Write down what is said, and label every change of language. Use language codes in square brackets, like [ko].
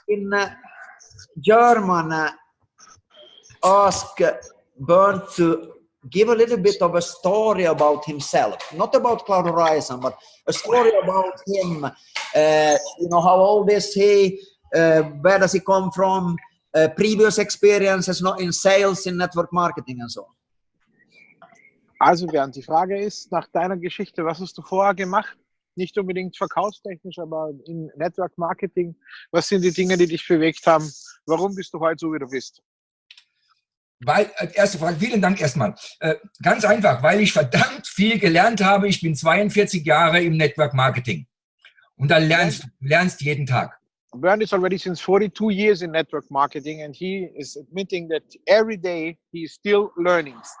[en] in German ask Bernd to give a little bit of a story about himself, not about Cloud Horizon, but a story about him. How old is he? Where does he come from? Previous experiences not in sales, in network marketing and so on. [de] Also Bernd, die Frage ist nach deiner Geschichte, was hast du vorher gemacht? Nicht unbedingt verkaufstechnisch, aber in Network Marketing. Was sind die Dinge, die dich bewegt haben? Warum bist du heute so, wie du bist? Weil, erste Frage, vielen Dank erstmal. Ganz einfach, weil ich verdammt viel gelernt habe. Ich bin 42 Jahre im Network Marketing. Und da lernst jeden Tag. [en] Bernd is already since 42 years in network marketing, and he is admitting that every day he is still learning.